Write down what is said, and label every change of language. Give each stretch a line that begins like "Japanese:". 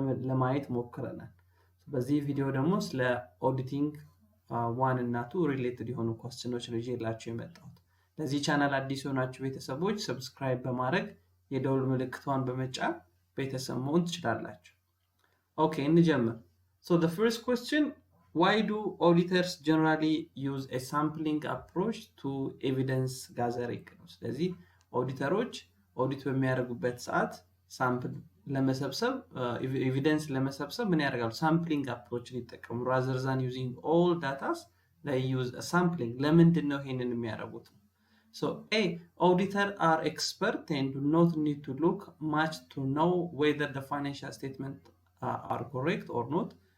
Amharic: ለማየት ሞክረናል። በዚህ ቪዲዮ ደግሞ ስለ ኦዲቲንግ 1 እና 2 ሪሌትድ የሆኑ ኳስችኖች ነው ይዤላችሁ የመጣሁት። ለዚህ ቻናል አዲስ የሆናችሁ ቤተሰቦች ሰብስክራይብ በማድረግ የደውል ምልክቷን በመጫን ቤተሰብ መሆን ትችላላችሁ። Okay, እንጀምር.
English: So the first question, why do auditors generally use a sampling approach to evidence gathering?
Amharic: ስለዚህ ኦዲተሮች ኦዲት በሚያደርጉበት ሰዓት ሳምፕል ለመሰብሰብ ኤቪደንስ ለመሰብሰብ ምን ያደርጋሉ? ሳምፕሊንግ አፕሮችን ይጠቀሙ።
English: rather than using all data, they use a sampling.
Amharic: ለምንድን ነው ይሄንን የሚያደርጉት?
English: So A, auditors are expert and do not need to look much to know whether the financial statement are correct or not.